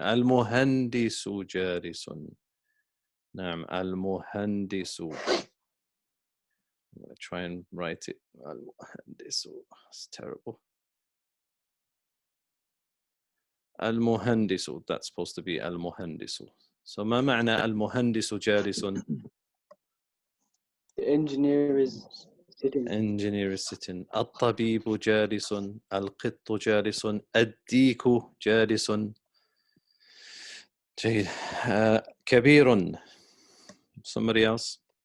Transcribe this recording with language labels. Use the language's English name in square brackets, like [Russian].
[Arabic] المهندس جالس. نعم. المهندس. [English] I'm going to try and write it. المهندس. It's terrible. [Arabic] المهندس. [English] That's supposed to be المهندس. [Arabic] So ما معنى المهندس جالس؟ [English] The engineer is sitting. [Arabic] Engineer is sitting. الطبيب جالس. القط جالس. الديك جالس. [English] جيد. كبير. Somebody else?